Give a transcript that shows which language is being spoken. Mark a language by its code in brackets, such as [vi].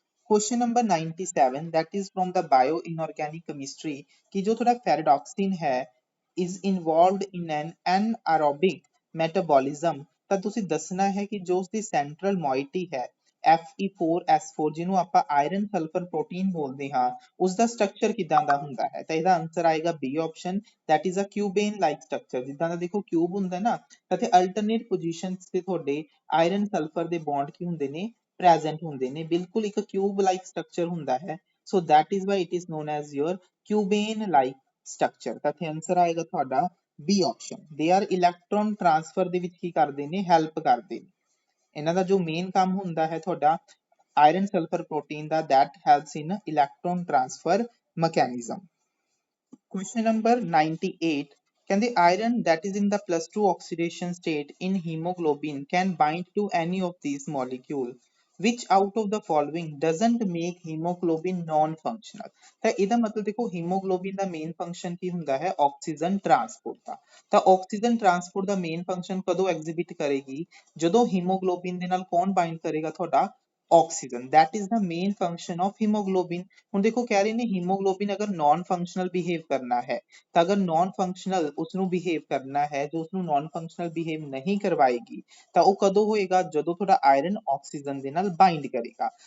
[en] question number 97, that is from the bio inorganic chemistry [hi] कि जो थोड़ा फेरेडॉक्सिन है [en] is involved in an anaerobic metabolism, [pa] ਤਾਂ ਤੁਸੀਂ ਦੱਸਣਾ ਹੈ ਕਿ ਜੋ ਉਸਦੀ ਸੈਂਟਰਲ ਮੋਇਟੀ ਹੈ Fe4S4 ਜਿਹਨੂੰ ਆਪਾਂ ਆਇਰਨ ਸਲਫਰ ਪ੍ਰੋਟੀਨ ਬੋਲਦੇ ਹਾਂ ਉਸਦਾ ਸਟਰਕਚਰ ਕਿਦਾਂ ਦਾ ਹੁੰਦਾ ਹੈ। ਤਾਂ ਇਹਦਾ ਆਨਸਰ ਆਏਗਾ B option, [en] that is a cubane like structure। [pa] ਜਿੱਦਾਂ ਦਾ ਦੇਖੋ ਕਿਊਬ ਹੁੰਦਾ ਨਾ, ਤਾਂ ਤੇ ਅਲਟਰਨੇਟ ਪੋਜੀਸ਼ਨਸ ਤੇ ਤੁਹਾਡੇ ਆਇਰਨ ਸਲਫਰ ਦੇ ਬੌਂਡ ਕੀ ਹੁੰਦੇ ਨੇ present ਹੁੰਦੇ ਨੇ, ਬਿਲਕੁਲ ਇੱਕ ਕਿਊਬ ਲਾਈਕ ਸਟਰਕਚਰ ਹੁੰਦਾ ਹੈ। [en] So that is why it is known as your cubane like structure। [pa] ਤਾਂ ਇੱਥੇ ਆਨਸਰ ਆਏਗਾ ਤੁਹਾਡਾ B option. They are electron transfer ਦੇ ਵਿੱਚ ਕੀ ਕਰਦੇ ਨੇ, ਹੈਲਪ ਕਰਦੇ ਨੇ। ਇਹਨਾਂ ਦਾ ਜੋ ਮੇਨ ਕੰਮ ਹੁੰਦਾ ਹੈ ਤੁਹਾਡਾ iron sulphur protein ਦਾ, [en] that helps in electron transfer mechanism। Question number 98, ਕਹਿੰਦੇ iron that is in the +2 oxidation state in hemoglobin can bind to any of these molecule, which out of the following doesn't make hemoglobin non functional। [pa] ਤਾਂ ਇਹਦਾ ਮਤਲਬ ਦੇਖੋ haemoglobin ਦਾ main function ਕੀ ਹੁੰਦਾ ਹੈ oxygen transport ਦਾ। ਤਾਂ oxygen transport ਦਾ main function ਕਦੋਂ ਐਗਜ਼ੀਬਿਟ ਕਰੇਗੀ, ਜਦੋਂ ਹੀਮੋਗਲੋਬਿਨ ਦੇ ਨਾਲ ਕੌਣ ਬਾਈਂਡ ਕਰੇਗਾ ਤੁਹਾਡਾ oxygen, [en] that is the main function of hemoglobin। [pa] ਹੁਣ ਦੇਖੋ ਕਹਿ ਰਹੇ ਨੇ ਹੀਮੋਗਲੋਬਿਨ ਅਗਰ ਨਾਨ ਫੰਕਸ਼ਨਲ ਬਿਹੇਵ ਕਰਨਾ ਹੈ, ਤਾਂ ਅਗਰ ਨਾਨ ਫੰਕਸ਼ਨਲ ਉਸਨੂੰ ਬਿਹੇਵ ਕਰਨਾ ਹੈ, ਜੋ ਉਸਨੂੰ ਨਾਨ ਫੰਕਸ਼ਨਲ ਬਿਹੇਵ ਨਹੀਂ ਕਰਵਾਏਗੀ ਤਾਂ ਉਹ ਕਦੋਂ ਹੋਏਗਾ, ਜਦੋਂ ਤੁਹਾਡਾ ਆਇਰਨ ਆਕਸੀਜਨ ਦੇ ਨਾਲ ਬਾਈਂਡ ਕਰੇਗਾ।